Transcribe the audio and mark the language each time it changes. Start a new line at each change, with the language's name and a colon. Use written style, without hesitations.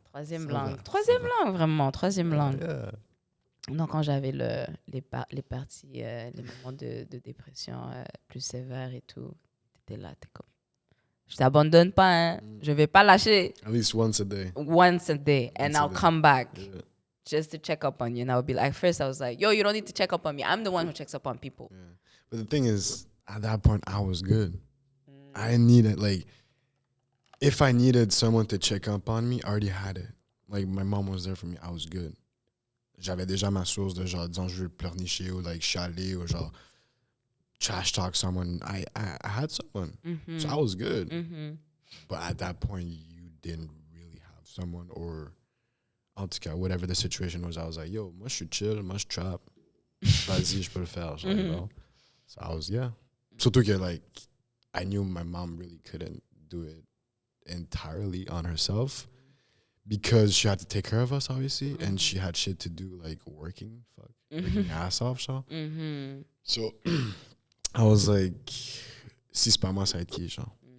French: Troisième langue, vraiment. Troisième langue.
English: Yeah.
French: Donc, quand j'avais les parties, les moments de dépression plus sévères et tout, t'étais là, t'es comme, je t'abandonne pas, hein. Je vais pas lâcher.
English: At least once a day. And I'll come back. Yeah. Just to check up on you. And I would be like, first I was like, yo, you don't need to check up on me. I'm the one who checks up on people. Yeah. But the thing is, at that point, I was good. I needed, like, if I needed someone to check up on me, I already had it. Like, my mom was there for me. I was good.
French: J'avais déjà ma source de genre, disons, je veux pleurnicher ou like chialer ou genre
English: trash talk someone. I had someone. So I was good. But at that point, you didn't really have someone, or
French: en tout cas,
English: whatever the situation was, I was like, yo,
French: moi, je suis chill, moi, je trap. Vas-y, je peux le faire, genre,
English: you know? So I was, yeah.
French: Surtout que,
English: like, I knew my mom really couldn't do it entirely on herself because she had to take care of us, obviously, and she had shit to do, like, working ass off, genre.
French: So I was like, si c'est pas moi, ça va être qui, genre?